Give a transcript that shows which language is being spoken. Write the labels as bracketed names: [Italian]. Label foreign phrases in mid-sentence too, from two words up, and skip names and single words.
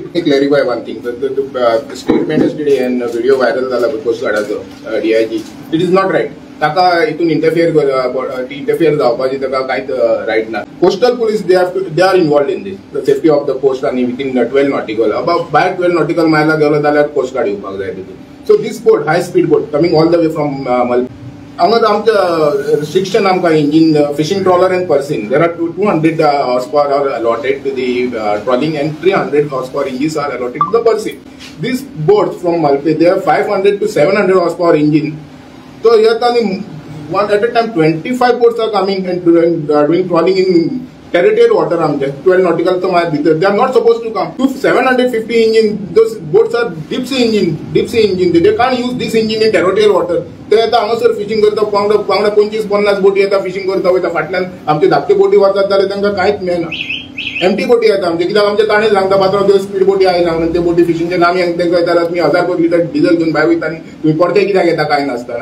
[English] Let me clarify one thing. The statement yesterday and video viral zala Coast Guardacho DIG. It is not right. [Konkani] Taka itun interfere जावपाची taka काहीच right ना. [English] Coastal police they are involved in this. The safety of the coast and within 12 nautical. About by 12 nautical mile [Konkani] गेलो जाल्यार [English] coast guard [Konkani] येवपाक जाय तितून. [English] So this boat, high speed boat, coming all the way from Malpe. आमचं restriction आमका engine fishing trawler and Persian. There are 200 horsepower are allotted to the trawling and 300 horsepower engines are allotted to the Persian. These boats from Malpe, they have 500 to 700 horsepower engine. So here one at a time 25 boats are coming and doing trawling in territorial water. 12 nautical they are not supposed to come. 750 engine, those boats are deep sea engine. They can't use this engine in territorial water. [Konkani] ते आता हांगासर फिशिंग करता वांगडा 25-50 बोटी येता फिशिंग करता वयता फाटल्यान आमचे धाकटे बोटी वतात जाल्यार तांकां कांयच मेळना. एम्प्टी बोटी येता आमचे कित्याक आमचे ताणें सांगता पात्रांव त्यो स्पीड बोटी आयना म्हणून ते बोटी फिशिंगचे नामी तांकां येता तुमी 1000 लिटर डिझल घेवन भायर वयता आनी तुमी परते कित्याक येता काय नासतना.